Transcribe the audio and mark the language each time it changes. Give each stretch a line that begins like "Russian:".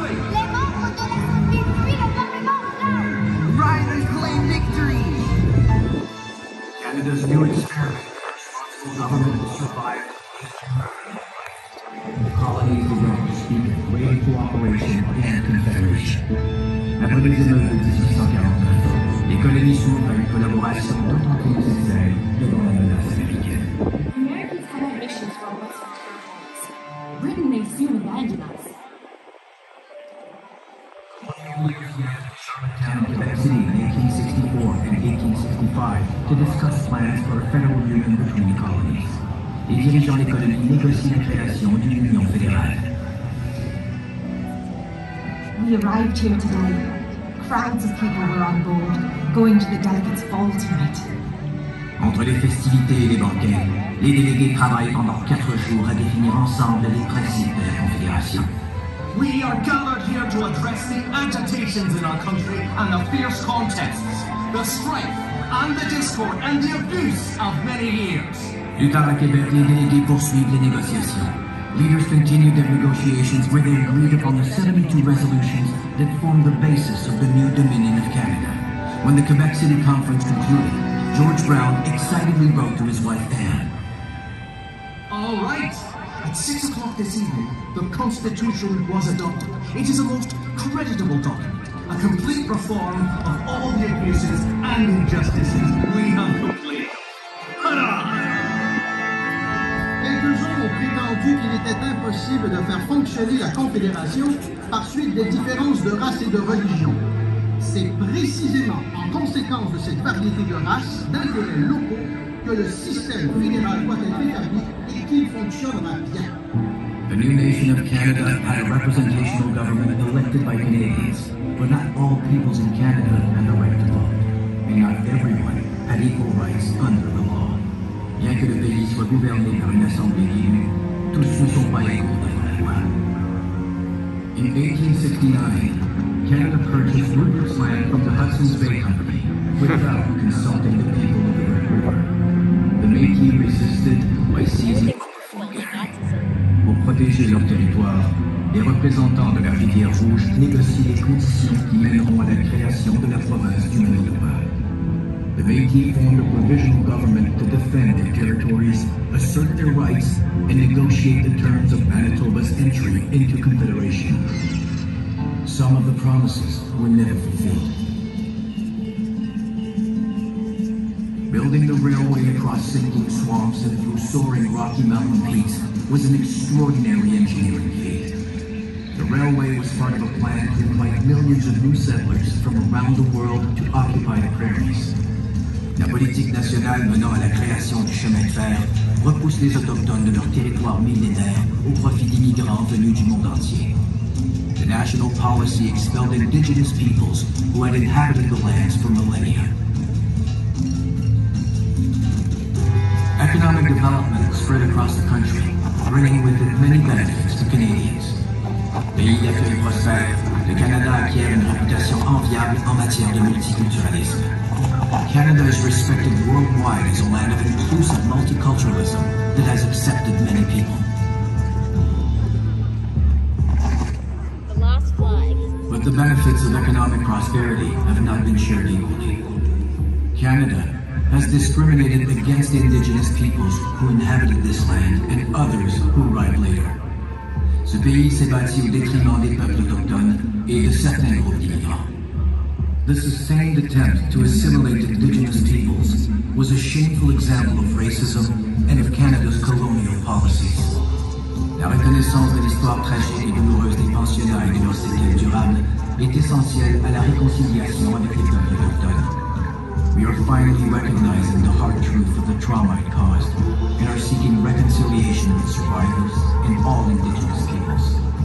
French: Les membres de l'Assemblée fuient le Parlement blanc.
English: Riders claim victory. Canada's new experiment for responsible government will survive. The colonies began to speak of greater cooperation and confederation.
French: Après les émeutes de 1849, les colonies s'ouvrent à une collaboration d'autant plus nécessaire devant la menace américaine.
English: Americans had ambitions for Western territories. Britain may soon abandon us. Charlottetown, Quebec City in 1864 and 1865 to discuss plans for a federal union between the colonies.
French: Les dirigeants des colonies négocient la création d'une union fédérale.
English: We arrived here today. Crowds of people were on board, going to the delegates' ball tonight.
French: Entre les festivités et les banquets, les délégués travaillent pendant 4 jours à définir ensemble les principes de la Confédération.
English: We are gathered here to address the agitations in our country and the fierce contests, the strife and the discord and the abuse of many years.
French: Plus tard à Québec, les délégués poursuivent les négociations.
English: Leaders continued their negotiations where they agreed upon the 72 resolutions that formed the basis of the new Dominion of Canada. When the Quebec City Conference concluded, George Brown excitedly wrote to his wife Anne. All right. At 6 o'clock this evening, the Constitution was adopted. It is a most creditable document, a complete reform of all the abuses and injustices we have completed.
French: Quelques-uns ont prétendu qu'il était impossible de faire fonctionner la Confédération par suite des différences de race et de religion. C'est précisément en conséquence de cette variété de races, d'intérêts locaux, que le système fédéral doit être établi et qu'il fonctionnera bien.
English: The new nation of Canada had a representational government elected by Canadians, but not all peoples in Canada had the right to vote, and not everyone had equal rights under the law.
French: Bien que le pays soit gouverné par une assemblée élue, tous ne sont pas égaux devant la loi.
English: In 1869, Canada purchased Rupert's Land from the Hudson's Bay Company without consulting the people of the Red River. The Métis resisted by seizing
French: Pour protéger leur territoire, les représentants de la rivière Rouge négocient les conditions qui mèneront à la création de la province du Manitoba.
English: The Métis formed a provisional government to defend their territories, assert their rights, and negotiate the terms of Manitoba's entry into Confederation. Some of the promises were never fulfilled. Building the railway across sinking swamps and through soaring Rocky Mountain peaks was an extraordinary engineering feat. The railway was part of a plan to invite millions of new settlers from around the world to occupy the prairies.
French: La politique nationale menant à la création du chemin de fer repousse les Autochtones de leur territoire millénaire au profit d'immigrants venus du monde entier.
English: The national policy expelled indigenous peoples who had inhabited the lands for millennia. Economic development spread across the country, bringing with it many benefits to Canadians.
French: Pays d'accueil prospère, le Canada acquiert une réputation enviable en matière de multiculturalisme.
English: Canada is respected worldwide as a land of inclusive multiculturalism that has accepted many people. The lost flag. But the benefits of economic prosperity have not been shared equally. Canada has discriminated against Indigenous peoples who inhabited this land and others who arrived later.
French: Ce pays s'est bâti au détriment des peuples autochtones et de certains groupes d'immigrants.
English: The sustained attempt to assimilate Indigenous peoples was a shameful example of racism and of Canada's colonial policies.
French: La reconnaissance de l'histoire tragique et douloureuse des pensionnats et de leur séquelles durables est essentielle à la réconciliation avec les peuples autochtones.
English: We are finally recognizing the hard truth of the trauma it caused and are seeking reconciliation with survivors and all Indigenous peoples.